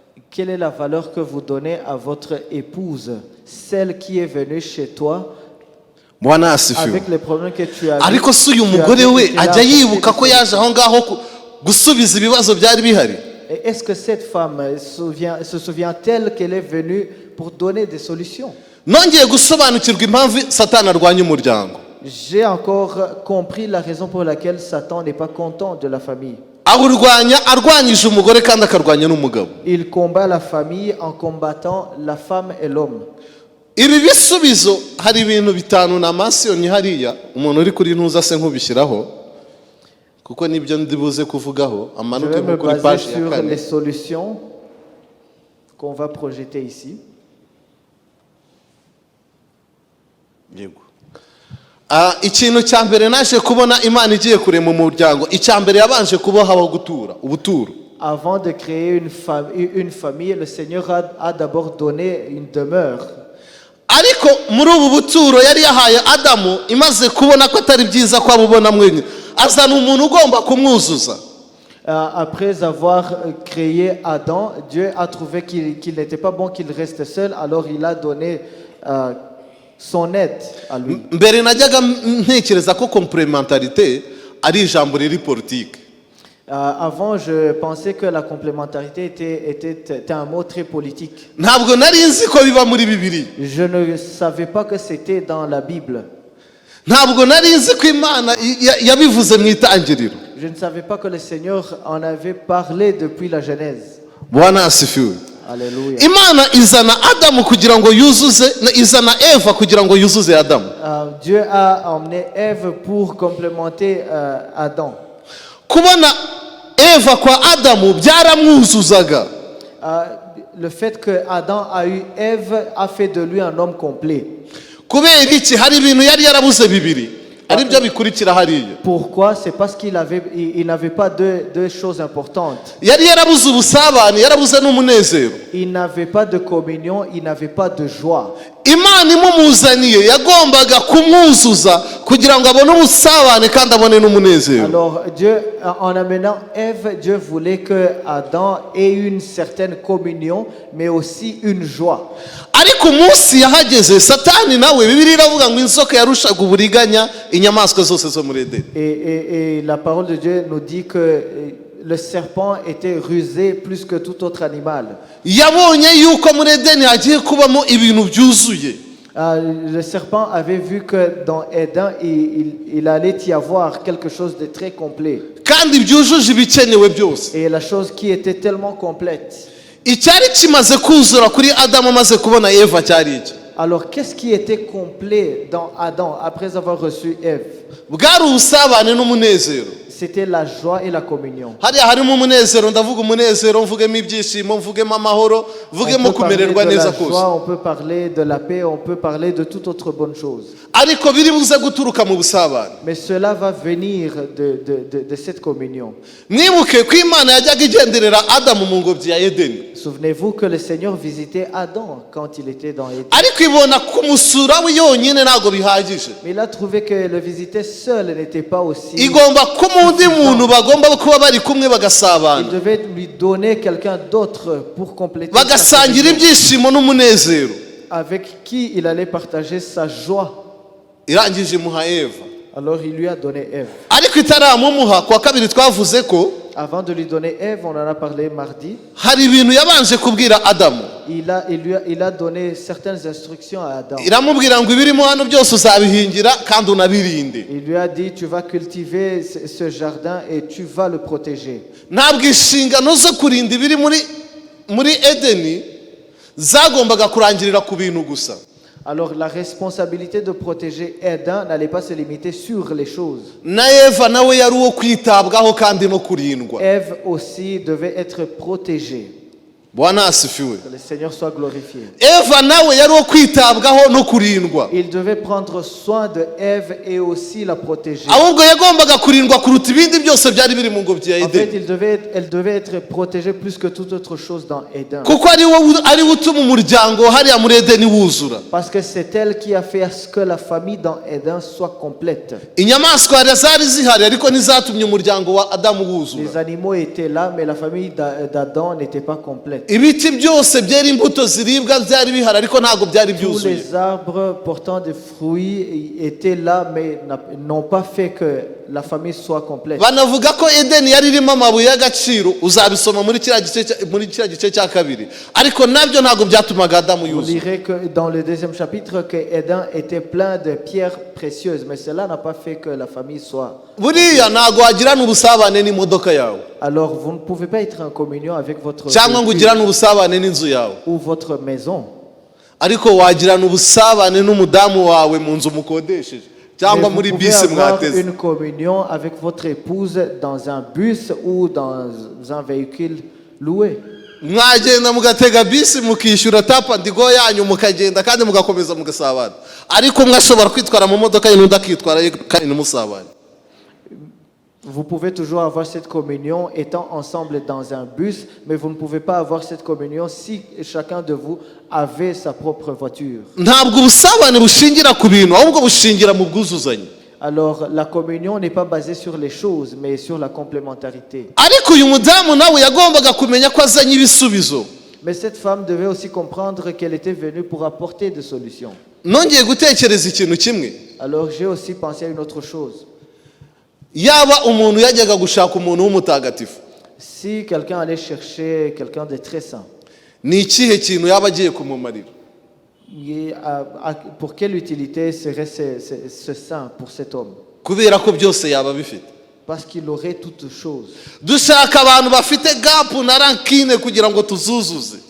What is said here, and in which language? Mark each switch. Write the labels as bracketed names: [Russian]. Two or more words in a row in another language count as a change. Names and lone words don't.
[French] Quelle est la valeur que vous donnez à votre épouse, celle qui est venue chez toi [Swahili] Bwana asifiwe. [French] avec les problèmes que tu as [Kinyarwanda] Ariko si uyu [French] tu as [Kinyarwanda] mugore vécu, we [French] tu as [Kinyarwanda] ajya vécu yibuka ko des yaje aho ngaho ku-, gusubiza ibibazo byari bihari? [French] Et est-ce que cette femme, elle souvient-, se souvient-elle qu'elle est venue pour donner des solutions? [Kinyarwanda] Nongeye gusobanukirwa impamvu Satani arwanya umuryango. [French] J'ai encore compris la raison pour laquelle Satan n'est pas content de la famille. [Kinyarwanda] Awurwanya arwanyije umugore kandi akarwanya n'umugabo. [French] Il combat la famille en combattant la femme et l'homme. [Kinyarwanda] Ibi bisubizo, hari ibintu bitanu na masiyoni hariya, umuntu uri kuri ntuza se nkubishyiraho, kuko nibyo ndi buze kuvugaho, [French] Je amanuke vais me [Kinyarwanda] nko kuri [French] baser page ya sur kane. les solutions qu'on va projeter ici. [Kinyarwanda] Yego. Ah, ikintu cya mbere naje kubona Imana igiye kurema umuryango, icya mbere yabanje kubaha aho gutura, ubuturo. [French] Avant de créer une fam-, une famille, le Seigneur a, a d'abord donné une demeure. [Kinyarwanda] Ariko muri ubu buturo yari yahaye Adamu, imaze kubona ko atari byiza ko abubona mwenyine, azana umuntu ugomba kumwuzuza. [French] Euh, après avoir, euh, créé Adam, Dieu a trouvé qu'il, qu'il n'était pas bon qu'il reste seul, alors il a donné, euh, son aide à lui. [Kinyarwanda] M-, mbere najyaga m-, ntekereza ko complémentarité ari ijambo riri politique. [French] Euh, avant, je pensais que la complémentarité était, était, était un mot très politique. [Kinyarwanda] Ntabwo nari nzi ko biba muri Bibiliya. [French] Je ne savais pas que c'était dans la Bible. [Kinyarwanda] Ntabwo nari nzi ko Imana i-, ya-, yabivuze mu itangiriro. [French] Je ne savais pas que le Seigneur en avait parlé depuis la Genèse. [Swahili] Bwana asifiwe. Alléluia. [Kinyarwanda] Imana izana Adamu kugira ngo yuzuze, na-, izana Eva kugira ngo yuzuze Adamu. [French] Euh, Dieu a emmené Ève pour complémenter, euh, Adam. [Kinyarwanda] Kubona Eva kwa Adamu byaramwuzuzaga. [French] Euh, le fait que Adam a eu Ève a fait de lui un homme complet. [Kinyarwanda] Kubera iki? Hari ibintu yari yarabuze bibiri. Ari byo bikurikira hariya. [French] Pourquoi? C'est parce qu'il avait, il, il n'avait pas deux, deux choses importantes. [Kinyarwanda] Yari yarabuze ubusabane, yarabuze n'umunezero. [French] Il n'avait pas de communion, il n'avait pas de joie. [Kinyarwanda] Imana imumuzaniye yagombaga kumwuzuza kugira ngo abone ubusabane kandi abone n'umunezero. [French] Alors Dieu, en amenant Ève, Dieu voulait que Adam ait une certaine communion, mais aussi une joie. [Kinyarwanda] Ariko umunsi yahageze, Satani nawe, Bibiliya iravuga ngo inzoka yarushaga uburiganya inyamaswa zose zo muri Edeni. [French] Et, et, et la parole de Dieu nous dit que, euh, le serpent était rusé plus que tout autre animal. [Kinyarwanda] Yabonye yuko muri Edeni hagiye kubamo ibintu byuzuye. [French] Euh, le serpent avait vu que dans Éden, il, il, il allait y avoir quelque chose de très complet. [Kinyarwanda] Kandi byujuje ibikenewe byose. [French] Et la chose qui était tellement complète. [Kinyarwanda] Icyari kimaze kuzura kuri Adamu amaze kubona Eva cyari iki? [French] Alors, qu'est-ce qui était complet dans Adam après avoir reçu Ève? [Kinyarwanda] Bwari ubusabane n'umunezero. [French] C'était la joie et la communion. [Kinyarwanda] Hariya harimo umunezero, ndavuga umunezero, mvugemo ibyishimo, mvugemo amahoro, mvugemo [French] On peut parler [Kinyarwanda] kumererwa de neza la kose. [French] joie, on peut parler de la paix, on peut parler de toute autre bonne chose. [Kinyarwanda] Ariko biri buze guturuka mu busabane. [French] Mais cela va venir de, de, de, de cette communion. [Kinyarwanda] Mwibuke ko Imana yajyaga igenderera Adamu mu ngobyi ya Edeni. [French] Souvenez-vous que le Seigneur visitait Adam quand il était dans Éden. [Kinyarwanda] Ariko ibona kumusura we yonyine ntabwo bihagije. [French] Mais il a trouvé que le visiter seul n'était pas aussi [Kinyarwanda] Igomba kumuha undi muntu bagomba kuba bari kumwe bagasabana. [French] Il devait lui donner quelqu'un d'autre pour compléter sa Bagasangira communion. [Kinyarwanda] ibyishimo n'umunezero. [French] Avec qui il allait partager sa joie. [Kinyarwanda] Irangije imuha Eva. [French] Alors il lui a donné Ève. [Kinyarwanda] Ariko itaramumuha, ku wa kabiri twavuze ko [French] Avant de lui donner Ève, on en a parlé mardi. [Kinyarwanda] hari ibintu yabanje kubwira Adamu. [French] Il a, il lui a, il a donné certaines instructions à Adam. [Kinyarwanda] Iramubwira ngo ibirimo hano byose uzabihingira kandi unabirinde. [French] Il lui a dit, tu vas cultiver ce, ce jardin et tu vas le protéger. [Kinyarwanda] Ntabwo inshingano zo kurinda ibiri muri, muri Edeni zagombaga kurangirira ku bintu gusa. [French] Alors, la responsabilité de protéger Adam n'allait pas se limiter sur les choses. [Kinyarwanda] Na Eva nawe yari uwo kwitabwaho kandi no kurindwa. [French] Ève aussi devait être protégée. [Swahili] Bwana asifiwe. [French] Que le Seigneur soit glorifié. [Kinyarwanda] Eva nawe yari uwo kwitabwaho no kurindwa. [French] Il devait prendre soin de Ève et aussi la protéger. [Kinyarwanda] Ahubwo yagombaga kurindwa kuruta ibindi byose byari biri mu ngobyi ya [French] En fait, [Kinyarwanda] Edeni. [French] il devait être, elle devait être protégée plus que toute autre chose dans Éden. [Kinyarwanda] Kuko ari wo, ari we utuma umuryango hariya muri Edeni wuzura. [French] Parce que c'est elle qui a fait à ce que la famille dans Éden soit complète. [Kinyarwanda] Inyamaswa zari zihari, ariko ntizatumye umuryango wa Adamu wuzura. [French] Les animaux étaient là, mais la famille d'A-, d'Adam n'était pas complète. [Kinyarwanda] Ibiti byose byera imbuto ziribwa byari bihari, ariko ntabwo byari Tous byuzuye. [French] les arbres portant des fruits étaient là, mais n'a-, n'ont pas fait que la famille soit complète. [Kinyarwanda] Banavuga ko Edeni yari irimo amabuye y'agaciro, uzabisoma muri kiriya gice cya, muri kiriya gice cya kabiri. Ariko nabyo ntabwo byatumaga Adamu Vous yuzura. [French] lirez que dans le deuxième chapitre que Éden était plein de pierres précieuses, mais cela n'a pas fait que la famille soit. [Kinyarwanda] Buriya ntabwo wagirana ubusabane n'imodoka yawe. [French] Alors vous ne pouvez pas être en communion avec votre [Kinyarwanda] Cyangwa ngo [French] véhicule [Kinyarwanda] ugirane ubusabane n'inzu yawe. [French] ou votre maison. [Kinyarwanda] Ariko wagirana ubusabane n'umudamu wawe mu nzu mukodesheje, cyangwa [French] Mais vous [Kinyarwanda] muri pouvez bisi avoir mwateze. [French] une communion avec votre épouse dans un bus ou dans un véhicule loué. [Kinyarwanda] Mwagenda mugatega bisi, mukishyura tapa ndigo yanyu, mukagenda kandi mugakomeza mugasabana. Ariko umwe ashobora kwitwara mu modoka ye, n'undi akitwara ye, kandi ntimusabane. [French] Vous pouvez toujours avoir cette communion étant ensemble dans un bus, mais vous ne pouvez pas avoir cette communion si chacun de vous avait sa propre voiture. [Kinyarwanda] Ntabwo ubusabane bushingira ku bintu, ahubwo bushingira mu bwuzuzanye. [French] Alors, la communion n'est pas basée sur les choses, mais sur la complémentarité. [Kinyarwanda] Ariko uyu mudamu nawe yagombaga kumenya ko azanye ibisubizo. [French] Mais cette femme devait aussi comprendre qu'elle était venue pour apporter des solutions. [Kinyarwanda] Nongeye gutekereza ikintu kimwe. [French] Alors, j'ai aussi pensé à une autre chose. [Kinyarwanda] Yaba umuntu yajyaga gushaka umuntu w'umutagatifu. [French] Si quelqu'un allait chercher quelqu'un de très saint, [Kinyarwanda] Ni ikihe kintu yaba agiye kumumarira? [French] et à, à, pour quelle utilité serait ce, ce, ce saint pour cet homme? [Kinyarwanda] Kubera ko byose yaba abifite. [French] Parce qu'il aurait toutes choses. [Kinyarwanda] Dushaka abantu bafite gap na rankine kugira ngo tuzuzuze.